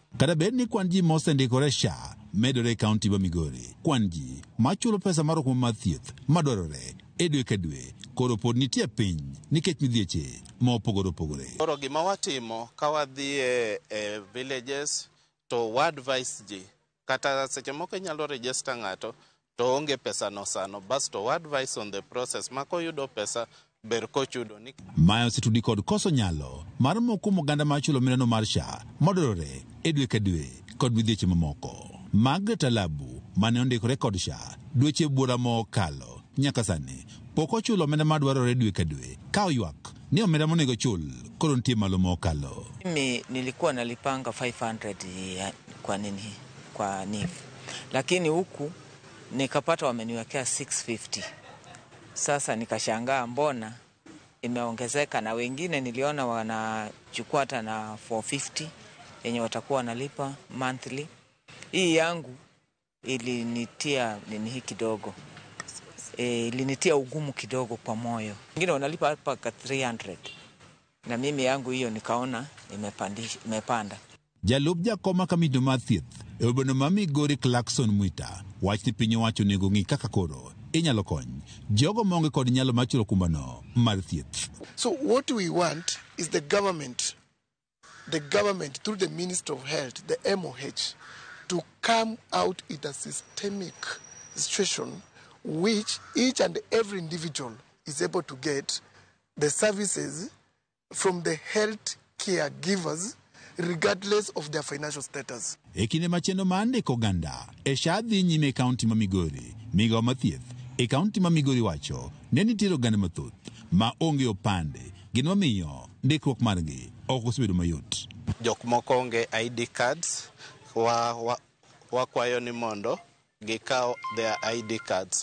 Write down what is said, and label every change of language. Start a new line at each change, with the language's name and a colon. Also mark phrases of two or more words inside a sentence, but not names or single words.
Luo (Kenya and Tanzania): Kada bed ni kwan ji mosendikore SHA medore e kaunti ma Migori, kwan ji machulo pesa mar okumba mar thieth madwarore e dwe ka dwe koro pod nitie piny nikech midhieche ma opogore opogore. Koro gima watimo ka wadhi e villages to wadvise ji kata seche moko inyalo register ng'ato to onge pesa no sano basto wadvise
English: on the process
Luo (Kenya and Tanzania): mako yudo pesa ber kochudo ni. Mae osetudi kod koso nyalo mar moko oganda machulo mineno mar SHA madwarore e dwe ka dwe kod midhieche mamoko. Margaret Alabu mane ondikore kod SHA dweche buora mokalo nyaka sani pok ochulo omenda madwarore dwe ka dwe ka oywak ni omenda monego chul koro nitie malo mokalo.
Swahili: Mimi nilikuwa nalipanga 500 kwa NHIF lakini huku nikapata wameniwekea 650. Sasa nikashangaa mbona imeongezeka, na wengine niliona wanachukua hata na 450 yenye watakuwa wanalipa monthly. Hii yangu ilinitia nini kidogo. Ilinitia ugumu kidogo kwa moyo. Wengine wanalipa hapa 300. Na mimi yangu hiyo nikaona imepanda.
Luo (Kenya and Tanzania): Jalup jakoma kamiti mar thieth e obono ma Migori Clarkson Mwita wach ni piny owacho nego ng'i kaka koro inyalo kony jogo maonge kod nyalo mar chulo okumbano mar thieth.
English: So what we want is the government through the Ministry of Health, the MOH, to come out with a systemic situation which each and every individual is able to get the services from the health care givers regardless of their financial status.
Luo (Kenya and Tanzania): E kinde machendo ma ndiko oganda e SHA dhi nyime e kaunti ma Migori, migawo mar thieth e kaunti ma Migori wacho ne nitie oganda mathoth ma onge opande gino miyo ndikruok margi ok osebedo mayot. Jok moko onge ID cards wakwayo ni mondo gikaw
English: their ID cards.